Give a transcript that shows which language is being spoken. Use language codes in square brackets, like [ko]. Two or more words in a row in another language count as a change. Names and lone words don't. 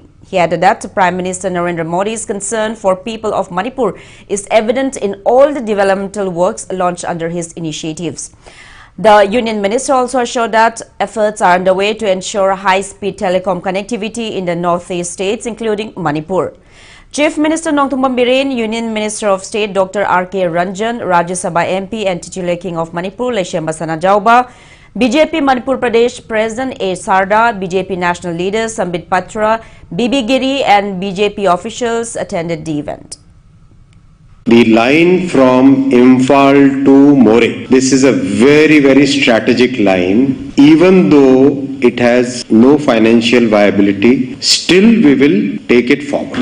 [en] He added that Prime Minister Narendra Modi's concern for people of Manipur is evident in all the developmental works launched under his initiatives. The Union Minister also assured that efforts are underway to ensure high-speed telecom connectivity in the northeast states, including Manipur. Chief Minister Nongthumbam Biren, Union Minister of State Dr. R.K. Ranjan, Rajya Sabha MP and titular King of Manipur, Leshemba Sanajauba, BJP Manipur Pradesh President A. Sarda, BJP National Leaders Sambit Patra, Bibi Giri and BJP officials attended the event. The line from Imphal to Moreh, this is a very, very strategic line. Even though it has no financial viability, still we will take it forward.